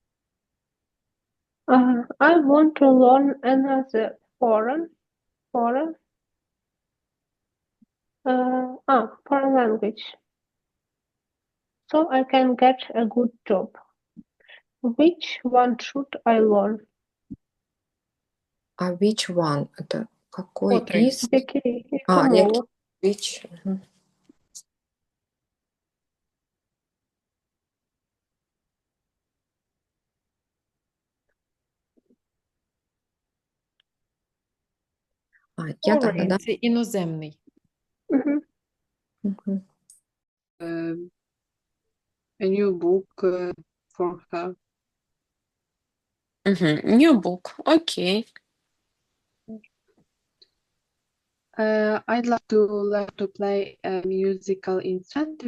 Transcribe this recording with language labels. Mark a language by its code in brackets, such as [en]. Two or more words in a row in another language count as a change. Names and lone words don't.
[en] I want to learn another foreign language, so I can get a good job. Which one should I learn? А which one? [ru] Это какой [uk] Котрий? [ru] из? [uk] Яка мова? [ru] Which? Мгм. Я тогда, [en] Foreign [ru] да? [uk] – це іноземний. Мгм. Мгм. [en] A new book for her. New book. Окей. I'd like to learn to play a musical instrument.